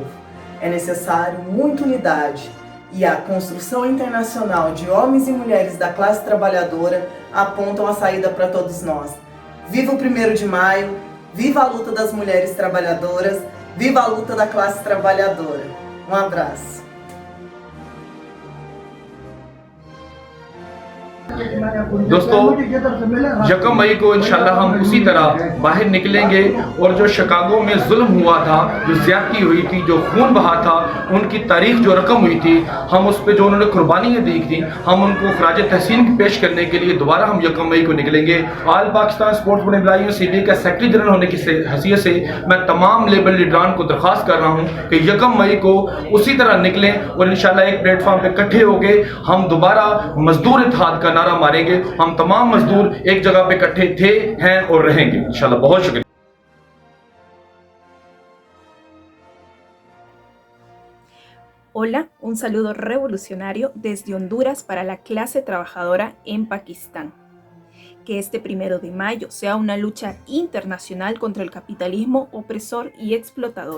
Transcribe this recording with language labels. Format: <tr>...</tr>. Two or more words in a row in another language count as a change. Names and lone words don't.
<pt>É necessário muita unidade e a construção internacional de homens e mulheres da classe trabalhadora apontam a saída para todos nós. Viva o 1º de maio, viva a luta das mulheres trabalhadoras, viva a luta da classe trabalhadora. Um abraço.</pt> <ur>دوستوں، 1 مئی کو</ur> <ar>إن شاء الله</ar> <ur>ہم اسی طرح باہر نکلیں گے اور جو شکاگو میں ظلم ہوا تھا، جو زیادتی ہوئی تھی، جو خون بہا تھا، ان کی تاریخ جو رقم ہوئی تھی، ہم اس پر جو انہوں نے قربانیاں دی تھی، ہم ان کو خراج تحسین پیش کرنے کے لیے دوبارہ ہم 1 مئی کو نکلیں گے. آل پاکستان اسپورٹس ویمن ایمپلائز CBA کا</ur> <en>secretary general</en> <ur>ہونے کی حیثیت سے میں تمام لیبر لیڈران کو درخواست کر رہا ہوں کہ 1 مئی کو اسی طرح نکلیں اور</ur> <ar>إن شاء الله</ar> <ur>ایک پلیٹ فارم پر اکٹھے ہو کر ہم دوبارہ مزدور اتحاد کا نعرہ ماریں گے. ہم تمام مزدور ایک جگہ پہ اکٹھے تھے، ہیں اور رہیں گے</ur> <ar>إن شاء الله.</ar> <ur>بہت شکریہ.</ur> <es>Hola, un saludo revolucionario desde Honduras para la clase trabajadora en Pakistán. Que este 1 de mayo sea una lucha internacional contra el capitalismo opresor y explotador.</es>